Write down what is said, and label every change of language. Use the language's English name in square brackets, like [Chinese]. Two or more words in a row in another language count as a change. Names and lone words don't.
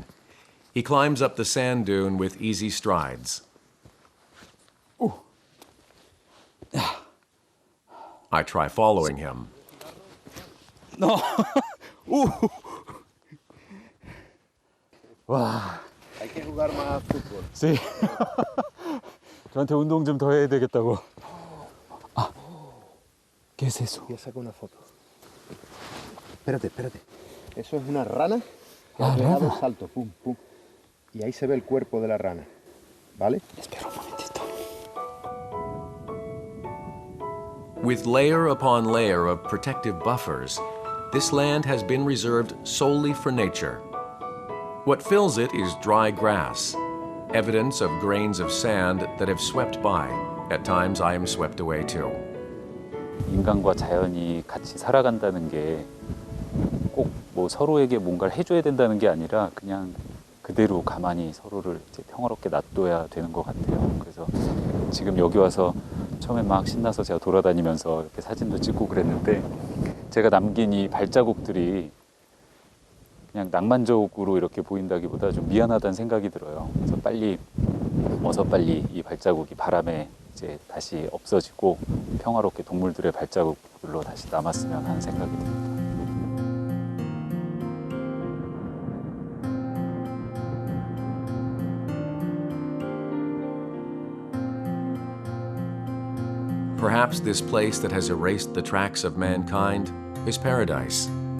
[English] He climbs up the sand dune with easy strides. I try following him. 와, [Spanish] Hay que jugar más fútbol. sí. [Korean] 저한테 운동 좀 더 해야 되겠다고. 아, [Spanish] ¿qué es eso? Voy a sacar una foto. Espérate. Eso es una rana que Ah, ha pegado rana. salto, pum, pum. Y ahí se ve el cuerpo de la rana. ¿Vale? Espera un momentito. [English] With layer upon layer of protective buffers, this land has been reserved solely for nature. What fills it is dry grass, evidence of grains of sand that have swept by. At times I am swept away too. [Korean] 인간과 자연이 같이 살아간다는 게 꼭 뭐 서로에게 뭔가를 해줘야 된다는 게 아니라 그냥 그대로 가만히 서로를 이제 평화롭게 놔둬야 되는 것 같아요. 그래서 지금 여기 와서 처음에 막 신나서 제가 돌아다니면서 이렇게 사진도 찍고 그랬는데 제가 남긴 이 발자국들이 그냥 낭만적으로 이렇게 보인다기보다 좀 미안하다는 생각이 들어요. 그래서 어서 빨리 이 발자국이 바람에 이제 다시 없어지고 평화롭게 동물들의 발자국들로 다시 남았으면 하는 생각이 듭니다. [English] Perhaps this place that has erased the tracks of mankind is paradise.